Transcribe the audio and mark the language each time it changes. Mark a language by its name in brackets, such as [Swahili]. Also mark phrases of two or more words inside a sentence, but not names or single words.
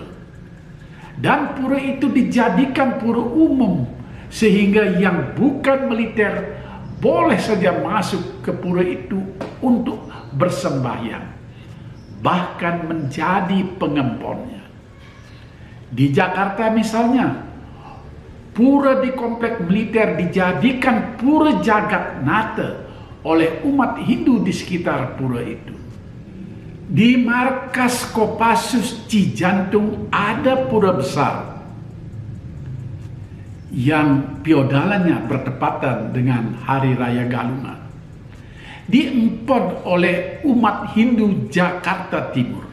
[Indonesian] Dan pura itu dijadikan pura umum, sehingga yang bukan militer boleh saja masuk ke pura itu untuk bersembahyang, bahkan menjadi pengemponnya. Di Jakarta misalnya, pura di komplek militer dijadikan pura jagat nata oleh umat Hindu di sekitar pura itu. Di markas Kopassus Cijantung ada pura besar yang piodalannya bertepatan dengan Hari Raya Galungan. Diempon oleh umat Hindu Jakarta Timur.